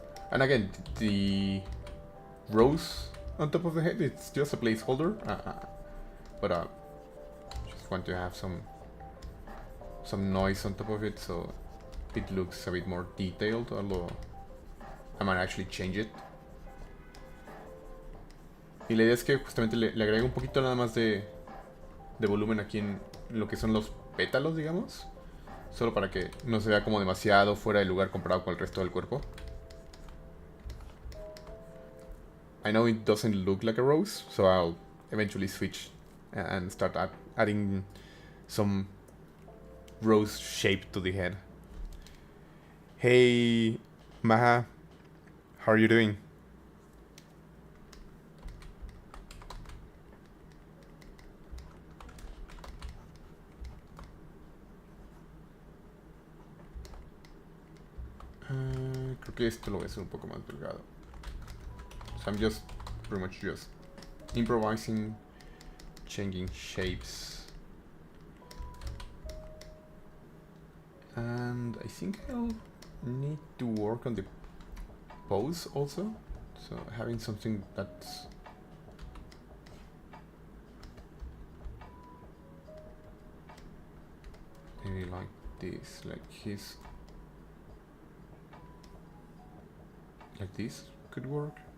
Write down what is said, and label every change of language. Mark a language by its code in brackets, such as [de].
[en] And again, the rose on top of the head, it's just a placeholder. But just want to have some noise on top of it, so it looks a bit more detailed, although I might actually change it. [es] Y la idea es que justamente le agrego un poquito nada más de volumen aquí en lo que son los pétalos, digamos. Solo para que no se vea como demasiado fuera de lugar comparado con el resto del cuerpo. [en] I know it doesn't look like a rose, so I'll eventually switch and start adding some rose shape to the head. Hey, Maha, how are you doing? [es] Creo que esto lo voy a hacer un poco más delgado. [en] So I'm just pretty much just improvising, changing shapes. And I think I'll need to work on the pose also. So having something that's maybe like this, like his, like this could work.